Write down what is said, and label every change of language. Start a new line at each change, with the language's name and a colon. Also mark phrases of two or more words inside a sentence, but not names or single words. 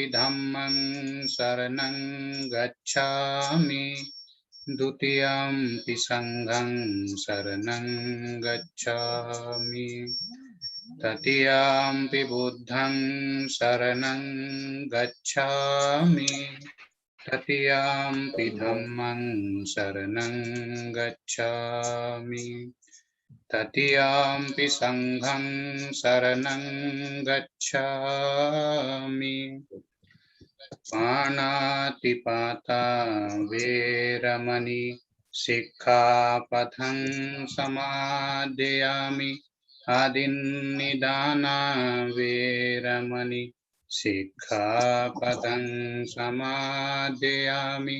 Pali: धम्मं शरणं गच्छामि, द्वितीयंपि संघं शरणं गच्छामि, तृतीयंपि बुद्धं शरणं गच्छामि, तृतीयंपि धम्मं शरणं गच्छामि, तृतीयंपि संघं शरणं गच्छामि। पाणातिपाता वेरमणि सिक्खापदं समादयामि। आदिन्निदाना वेरमणि सिक्खापदं समादयामि।